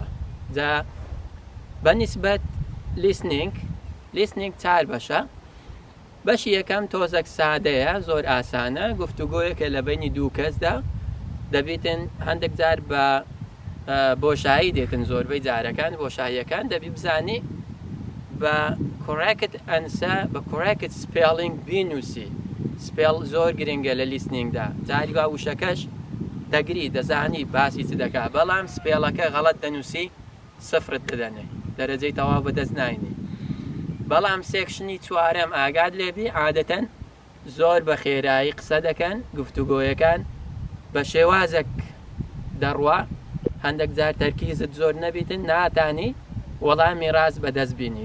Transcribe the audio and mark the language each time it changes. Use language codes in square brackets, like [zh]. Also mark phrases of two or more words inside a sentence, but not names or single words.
[ckb] جا بەنسبەت لیسنینگ 4 بەشە. بەشی یەکەم تۆزێک سادەیە، زۆر ئاسانە، گفتوگۆیەکە لە بینی 2 کەسدا، دەبێتن هەندێک جار بە بۆشایی دێتن، زۆربەی جارەکان بۆشاییەکان دەبی بزانی بە [en] correct answer [ckb] بە [en] correct spelling [ckb] بینووسی. سپێڵ زۆر گرنگە لە لیسنینگدا. جاری وا وشەکەش دەگری، دەزانی باسی چ دەکا، بەڵام سپێڵەکە غەڵەت دەنووسی، سفرت دەدەنێ، دەرەجەی تەواو بەدەست ناینی. بەڵام سێکشنی 4ەم ئاگاد لێبی، عادەتەن زۆر بە خێرایی قسە دەکەن، گفتوگۆیەکان بە شێوازێک دەڕوا، هەندێک جار تەرکیزت زۆر نەبیتن، ناتانی وەڵامی ڕاست بەدەست بینی.